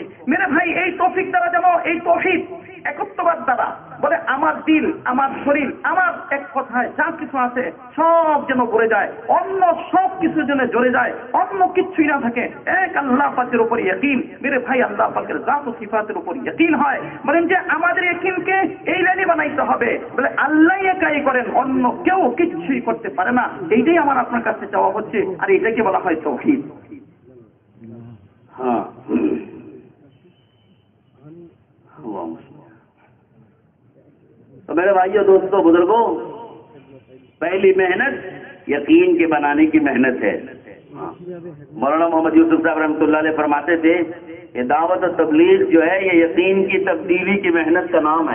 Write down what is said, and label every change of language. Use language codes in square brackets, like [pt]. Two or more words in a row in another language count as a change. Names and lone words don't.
[ur] میرے بھائی [bn] এই তৌফিক দ্বারা যেন, এই তাওহীদ একত্ববাদ দ্বারা, বলে আমার দিল, আমার শরীর, আমার এক কথায় যা কিছু আছে সব যেন ভরে যায়, অন্য সব কিছু যেন জড়ে যায়, অন্য কিছুই না থাকে। এক আল্লাহ পাকের উপর ইয়াকিন। [ur] میرے بھائی [bn] আল্লাহ পাকের জাত ও সিফাতের উপর ইয়াকিন হয়। বলেন যে আমাদের ইয়াকিনকে এই লাইনে বানাইতে হবে। বলে আল্লাহ একাই করেন, অন্য কেউ কিছুই করতে পারে না। এইটাই আমার আপনার কাছে চাওয়া হচ্ছে, আর এইটাকে বলা হয় তাওহীদ। [ur] ہاں تو میرے بھائیوں دوستوں بزرگوں، پہلی محنت یقین کے بنانے کی محنت ہے۔ مولانا محمد یوسف صاحب رحمۃ اللہ علیہ فرماتے تھے کہ دعوت و تبلیغ جو ہے یہ یقین کی تبدیلی کی محنت کا نام ہے۔